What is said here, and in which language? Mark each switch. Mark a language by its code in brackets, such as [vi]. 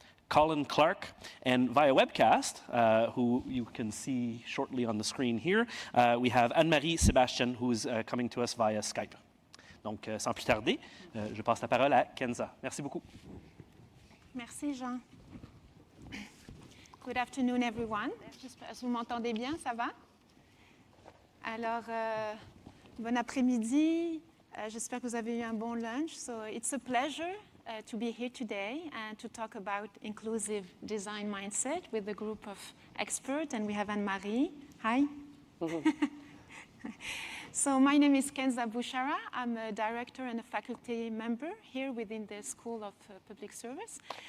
[en] Colin Clark, and via webcast, who you can see shortly on the screen here, we have Anne-Marie Sebastian, who's coming to us via Skype. [fr] Donc, sans plus tarder, je passe la parole à Kenza. Merci beaucoup. Merci, Jean. [en] Good afternoon, everyone. [fr] J'espère que vous m'entendez bien, ça va? Alors, bon après-midi. J'espère que vous avez eu un bon lunch. [en] So, it's a pleasure to be here today and to talk about inclusive design mindset with a group of experts. And we have Anne-Marie. Hi. So my name is Kenza Bouchara. I'm a director and a faculty member here within the School of Public Service.